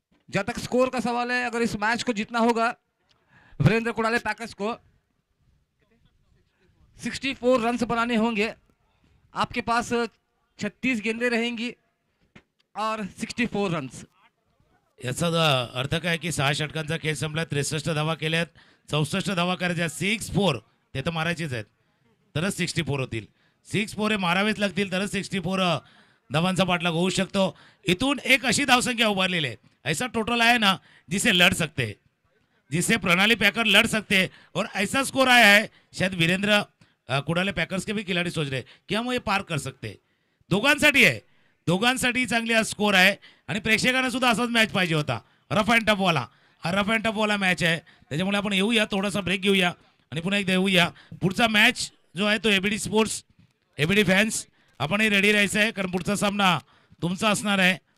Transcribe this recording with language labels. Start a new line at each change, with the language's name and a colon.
Hindi: जहां तक स्कोर का सवाल है, अगर इस मैच को जीतना होगा वीरेंद्र कुड़ाले पैकर्स को 64 रन बनाने होंगे। आपके पास 36 गेंदें रहेंगी और 64 रन।
Marathi: याचा अर्थ काय की 6 षटकांचा खेळ संपला, 63 धावा केल्यात, 64 धावा करायच्या, 6-4 ते तर मारायचेच आहेत, तरच 64 होतील. 6-4 हे मारावेच लागतील तरच 64 धावांचा पाठलाग होऊ शकतो. इथून एक अशी धावसंख्या उभारलेली आहे,
Hindi: ऐसा टोटल आहे ना जिसे लड़ सकते, जिसे प्रणाली पैकर लड़ सकते, और ऐसा स्कोर आया है शायद वीरेंद्र कुडाले पैकर्स के भी खिलाड़ी सोच रहे की हम ये पार कर सकते.
Marathi: दोघांसाठी आहे, दोघांसाठी चांगली हा स्कोर आहे आणि प्रेक्षकांना सुद्धा असाच मॅच पाहिजे होता, रफ अँड टफ वाला. हा रफ अँड टफ वाला मॅच आहे, त्याच्यामुळे आपण येऊया, थोडासा ब्रेक घेऊया आणि पुन्हा एकदा येऊया. पुढचा मॅच जो आहे तो एबीडी स्पोर्ट्स, एबीडी फॅन्स आपणही रेडी राहायचं आहे, कारण पुढचा सामना तुमचा असणार आहे.